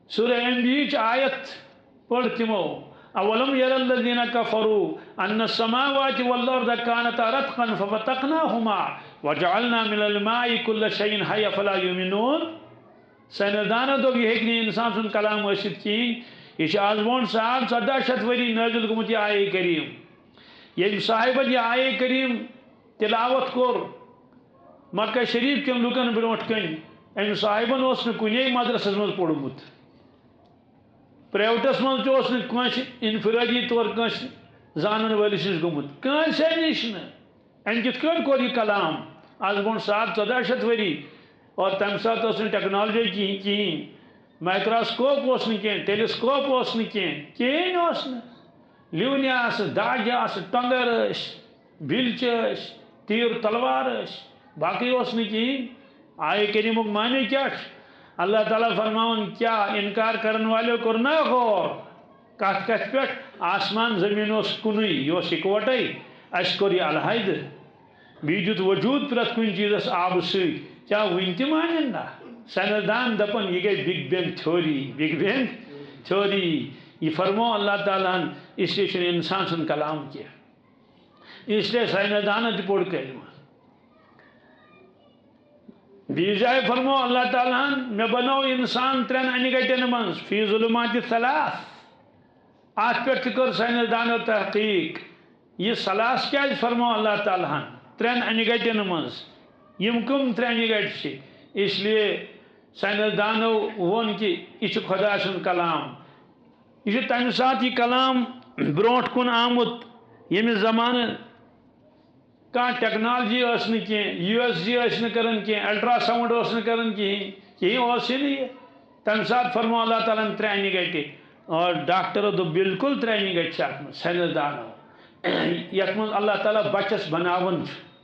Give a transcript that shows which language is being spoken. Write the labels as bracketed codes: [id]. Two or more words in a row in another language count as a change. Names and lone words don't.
[ks] سورہ انبیاء آیت پڑھ تمو [ar] اولم یر الذین کفروا ان السماوات والارض كانتا رتقا ففتقناهما وجعلنا من الماء كل شيء حي فلا يؤمنون [ks] سائنسدانو دوپ یہ ہیکہ انسان سن کلام ٲسِتھ کہین یہ آز برونٛٹھ 1400 ؤری نازل گوٚمُت یہ آیے کریم ییٚمہِ صاحبن یہ آیے کریم تلاوت کور مکہ شریف کٮ۪ن لُکن برونٛٹھ کَنۍ امہِ صاحبن اوس نہٕ کُنے مدرسس منٛز پوٚرمُت پرائیویٹس من تس نس انفرادی طور کنس زانن ولس نش گومت کنسے نش ام کت کور یہ کلام آز برونٛٹھ 1400 ؤری اور تمہ سات ٹیکنالوجی کہین مائکروسکوپ ٹیلیسکوپ کہین لیونہ آس داجہ آس ٹنگر بلچہ تیر تلوار باقی کہین آئے کریمک معنی کیا اللہ تعالیٰ فرماؤن کیا انکار کرن والے کرنا غور کت کت پہ آسمان زمین اس کنوئی یہ اکوٹے اس کور یہ علیحدہ بیٚیہِ دیُت وجود پرٛٮ۪تھ کُنہِ چیٖزس آبہٕ سۭتۍ کیا وٕنہِ تہِ مانن نا سائنسدان دپن یہ گئی بگ بینگ تھیوری یہ فرمو اللہ تعالیٰ [ur] اس لیے [ks] انسان سن کلام کی [ur] اس لیے [ks] سائنسدان تہِ پوٚر کلمہ بیٚیہِ جایہِ فرمو اللہ تعالیٰ میں بنو انسان 3 انہِ گٹن منٛز [ar] فی ظلمات ثلاث [ks] ات پٮ۪ٹھ تہِ کٔر سائنسدانو تحقیق یہ ثلاث کیٛازِ فرمو اللہ تعالیٰ 3 انہِ گٹن منٛز یم کم 3 انہِ گٹہِ چھِ [ur] اس لیے [ks] سائنسدانو وون کہ یہ خدا سن کلام یہ تمہ سات یہ کلام برونٛٹھ کُن آمت ییٚمہِ زمانہٕ کانٛہہ ٹیکنالوجی ٲس نہٕ کینٛہہ USG ٲسۍ نہٕ کران کینٛہہ الٹرا ساؤنڈ اوس نہٕ کران کہین اوس ہی نہٕ تمہ سات فرمو اللہ تعالیٰ 3 انہِ گٹہِ اور ڈاکٹرو دوٚپ بالکل 3 انہِ گٹہِ چھِ اتھ منٛز سائنسدانو یتھ منٛز اللہ تعالیٰ بچس بناوان چھُ